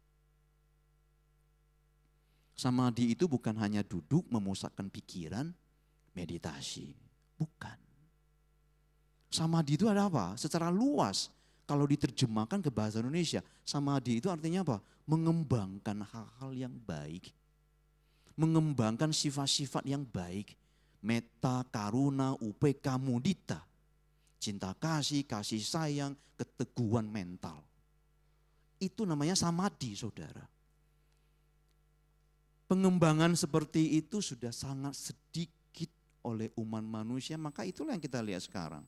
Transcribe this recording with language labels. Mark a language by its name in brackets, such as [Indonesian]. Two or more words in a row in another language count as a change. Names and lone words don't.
[Indonesian] Samadhi itu bukan hanya duduk memusatkan pikiran, meditasi. Bukan. Samadhi itu ada apa? Secara luas, kalau diterjemahkan ke bahasa Indonesia, samadhi itu artinya apa? Mengembangkan hal-hal yang baik. Mengembangkan sifat-sifat yang baik. [Pali] Metta, karuna, upeka, mudita. [Indonesian] Cinta kasih, kasih sayang, keteguhan mental. Itu namanya samadhi, saudara. Pengembangan seperti itu sudah sangat sedikit oleh umat manusia, maka itulah yang kita lihat sekarang.